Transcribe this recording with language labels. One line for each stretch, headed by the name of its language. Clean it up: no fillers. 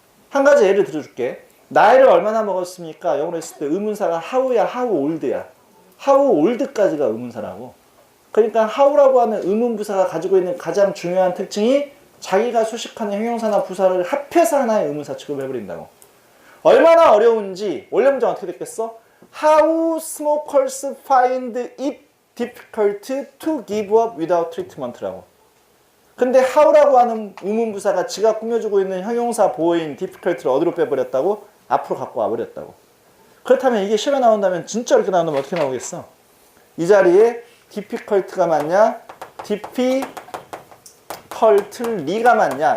Korean: 한 가지 예를 들어줄게. 나이를 얼마나 먹었습니까? 영어로 했을 때 의문사가 how야,
English: how old
Korean: 야. how old까지가 의문사라고. 그러니까 how라고 하는 의문 부사가 가지고 있는 가장 중요한 특징이 자기가 수식하는 형용사나 부사를 합해서 하나의 의문사 취급을 해버린다고. 얼마나 어려운지 원래 문장 어떻게 됐겠어?
English: How smokers find it difficult to give up without treatment라고.
Korean: 근데 how라고 하는 의문부사가 지가 꾸며주고 있는 형용사 보호인 difficult를 어디로 빼버렸다고? 앞으로 갖고 와버렸다고. 그렇다면 이게 시험에 나온다면 진짜 이렇게 나온다면 어떻게 나오겠어? 이 자리에 difficult가 맞냐? difficultly가 맞냐?